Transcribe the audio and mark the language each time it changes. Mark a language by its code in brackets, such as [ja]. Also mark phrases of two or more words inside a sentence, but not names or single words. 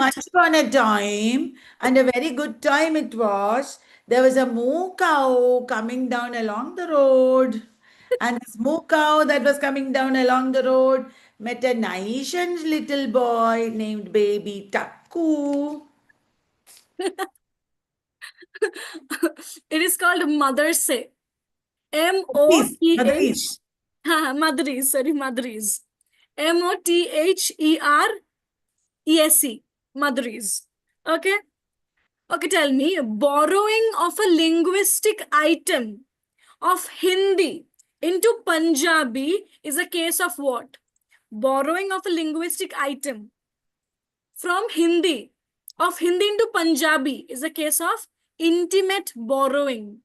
[en] Once upon a time, and a very good time it was, there was a moo cow coming down along the road. And this moo cow that was coming down along the road met a nice little boy named Baby Takku. it is called motherse. Madriz. M-O-T-H. Madriz, sorry, Madriz. M-O-T-H-E-R-E-S-E. Madriz. Okay. Okay, tell me, borrowing of a linguistic item of Hindi into Punjabi is a case of what? Borrowing of a linguistic item from Hindi, of Hindi into Punjabi is a case of intimate borrowing.